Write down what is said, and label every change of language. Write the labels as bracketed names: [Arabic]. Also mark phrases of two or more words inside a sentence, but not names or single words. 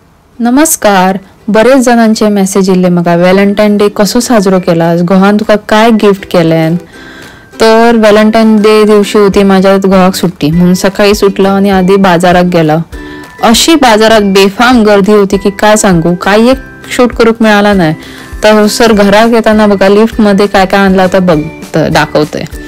[Konkani] नमस्कार. बरेच जणांचे मेसेज इल्ले म्हाका व्हॅलेंटाईन डे कसो साजरो केलास, घोवान तुका काय गिफ्ट केलें. [Marathi] तर व्हॅलेंटाईन डे दिवशी होती माझ्या घोवाक सुट्टी, म्हणून सकाळी सुटलो आणि आधी बाजारात गेलो. अशी बाजारात बेफाम गर्दी होती की काय सांगू, काही एक शूट करूक मिळाला नाही. तर सर घरात येताना बघा लिफ्ट मध्ये काय काय आणला तर दाखवतोय.